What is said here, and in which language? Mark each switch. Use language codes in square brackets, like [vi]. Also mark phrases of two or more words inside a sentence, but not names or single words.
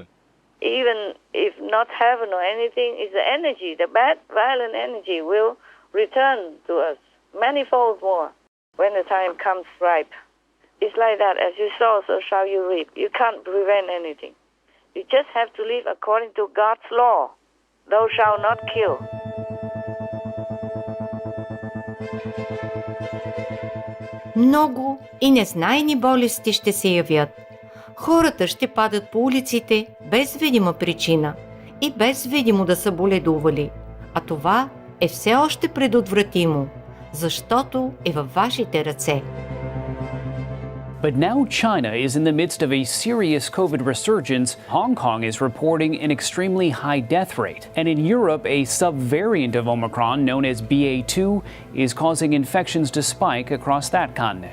[en] Even if not heaven or anything, it's the energy, the bad, violent energy will return to us manifold more when the time comes ripe. It's like that. As you sow, so shall you reap. You can't prevent anything. You just have to live according to God's law. Thou shalt not kill. [bg] Много и незнайни болести ще се явят. Хората ще падат по улиците без видима причина и без видимо да са боледували. А това е все още предотвратимо, защото е във вашите ръце. [en] But now China is in the midst of a serious COVID resurgence. Hong Kong is reporting an extremely high death rate. And in Europe, a subvariant of Omicron known as BA.2 is causing infections to spike across that continent.